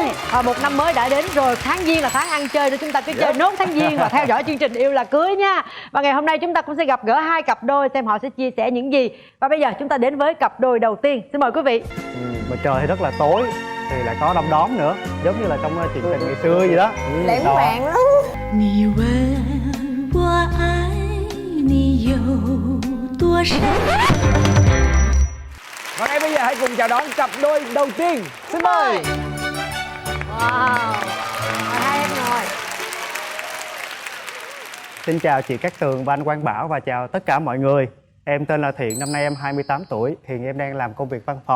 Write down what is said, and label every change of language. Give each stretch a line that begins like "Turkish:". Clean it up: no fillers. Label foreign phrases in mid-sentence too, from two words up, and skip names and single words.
Vietnamese: Một năm mới đã đến rồi, tháng Giêng là tháng ăn chơi, để chúng ta cứ chơi nốt tháng Giêng và theo dõi chương trình Yêu là cưới nha. Và ngày hôm nay chúng ta cũng sẽ gặp gỡ hai cặp đôi xem họ sẽ chia sẻ những gì. Và bây giờ chúng ta đến với cặp đôi đầu tiên. Xin mời quý vị. Mà trời thì rất là tối thì lại có đom đóm nữa, giống như là trong chuyện tình ngày xưa vậy đó. Lãng mạn lắm.
Chinese: 你问我爱你有多深？
Vietnamese: Và ngay bây giờ hãy cùng chào đón cặp đôi đầu tiên. Xin mời. Wow, hai em ngồi. Xin chào chị Cát Tường và anh Quang Bảo và chào tất cả mọi người. Em tên là Thiện, năm nay em 28 tuổi. Hiện em đang làm công việc văn phòng.